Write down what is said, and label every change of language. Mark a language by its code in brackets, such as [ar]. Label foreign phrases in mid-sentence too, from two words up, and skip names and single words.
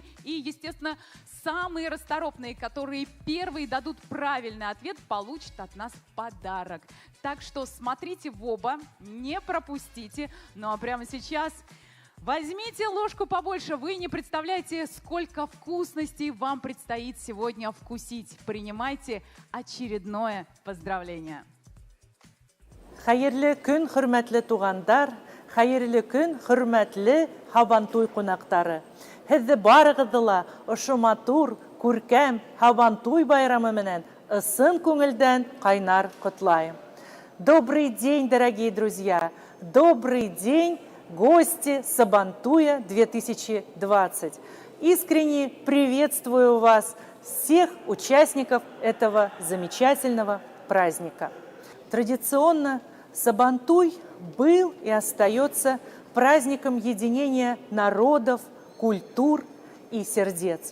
[ru] И, естественно, самые расторопные, которые первые дадут правильный ответ, получат от нас подарок. Так что смотрите в оба, не пропустите. Ну а прямо сейчас возьмите ложку побольше. Вы не представляете, сколько вкусностей вам предстоит сегодня вкусить. Принимайте очередное поздравление. [tt] Хәерле көн, хөрмәтле тугандар. Хәерле көн, хөрмәтле Һабантуй кунактары. Һезне барыгызны ла ошо матур, күркәм Һабантуй байрамы менән ысын күңелдән кайнар котлайм. [ru] Добрый день, дорогие друзья! Добрый день, гости Сабантуя 2020! Искренне приветствую вас, всех участников этого замечательного праздника. Традиционно Сабантуй был и остается праздником единения народов, культур и сердец.